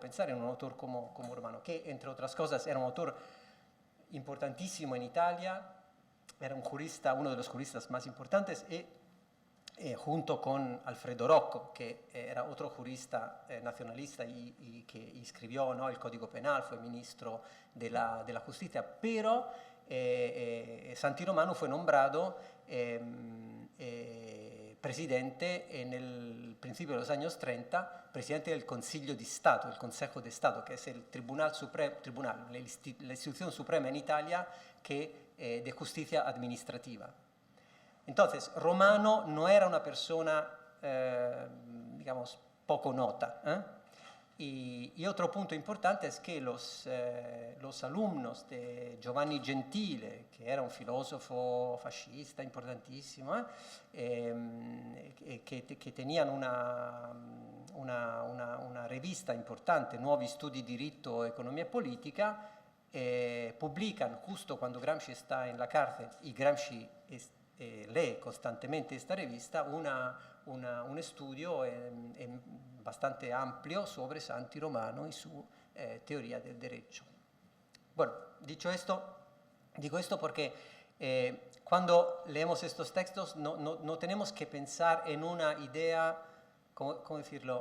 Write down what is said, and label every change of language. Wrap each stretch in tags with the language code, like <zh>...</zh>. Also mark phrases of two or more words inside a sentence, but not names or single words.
<es>pensar en un autor como Romano, que entre otras cosas era un autor importantísimo en Italia, era un jurista, uno de los juristas más importantes, junto con Alfredo Rocco, que era otro jurista nacionalista y que escribió, ¿no?, el Código Penal, fue ministro de la Justicia, pero Santi Romano fue nombrado presidente en el principio de los años 30, presidente del Consiglio di Stato, el Consejo de Estado, que es el tribunal, la institución suprema en Italia de justicia administrativa. Entonces, Romano no era una persona, digamos, poco nota, Y otro punto importante es que los alumnos de Giovanni Gentile, que era un filósofo fascista importantísimo, que tenían una rivista importante, Nuovi Studi di Diritto, Economia e Politica, publican justo cuando Gramsci está en la cárcel y Gramsci lee constantemente esta rivista, un estudio bastante amplio sobre Santi Romano y su teoría del derecho. Bueno, dicho esto, digo esto porque cuando leemos estos textos no tenemos que pensar en una idea, ¿cómo decirlo?</es>